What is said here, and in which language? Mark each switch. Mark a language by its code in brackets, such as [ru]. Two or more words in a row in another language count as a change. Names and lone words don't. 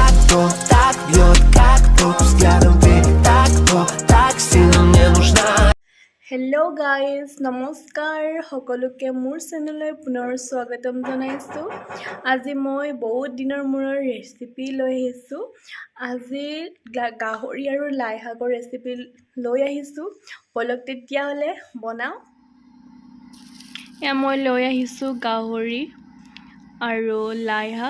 [ru] то так бьет, как то взглядом ты так сильно мне нужна. [en] Hello guys [as] নমস্কাৰ সকলোকে মোৰ চেনেললৈ পুনৰ স্বাগতম জনাইছোঁ। আজি মই বহুত দিনৰ মূৰৰ ৰেচিপি লৈ আহিছোঁ। আজি গাহৰি আৰু লাই শাকৰ ৰেচিপি লৈ আহিছোঁ। বলক তেতিয়াহ'লে বনাওঁ। এয়া মই লৈ আহিছোঁ গাহৰি আৰু লাই শাক।